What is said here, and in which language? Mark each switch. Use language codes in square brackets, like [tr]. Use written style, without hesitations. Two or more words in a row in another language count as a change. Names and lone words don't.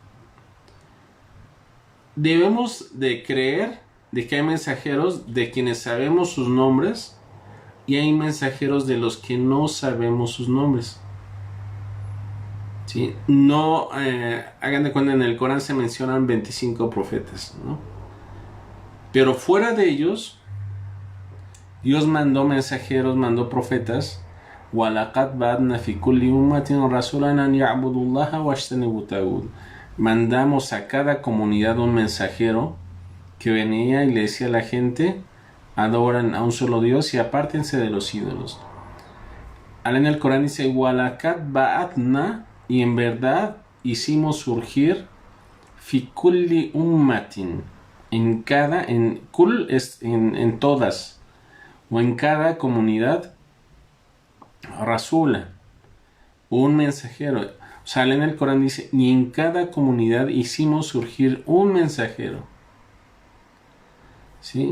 [es] Debemos de creer de que hay mensajeros de quienes sabemos sus nombres y hay mensajeros de los que no sabemos sus nombres, ¿sí? No, hagan de cuenta, en el Corán se mencionan 25 profetas, ¿no? Pero fuera de ellos, Dios mandó mensajeros, mandó profetas. [ar] وَلَقَدْ بَعَثْنَا فِي كُلِّ أُمَّةٍ رَسُولًا أَنْ يَعْبُدُوا اللَّهَ وَاجْتَنِبُوا الطَّاغُوتَ. [es] Mandamos a cada comunidad un mensajero que venía y le decía a la gente: adoran a un solo Dios y apártense de los ídolos. Ahora en el Corán dice [ar] وَلَقَدْ بَعَثْنَا, [es] y en verdad hicimos surgir [ar] فِي كُلِّ أُمَّةٍ, [es] en cada, en kul es en todas, o en cada comunidad, Rasula, un mensajero. O sea, en el Corán dice, y en cada comunidad hicimos surgir un mensajero, ¿sí?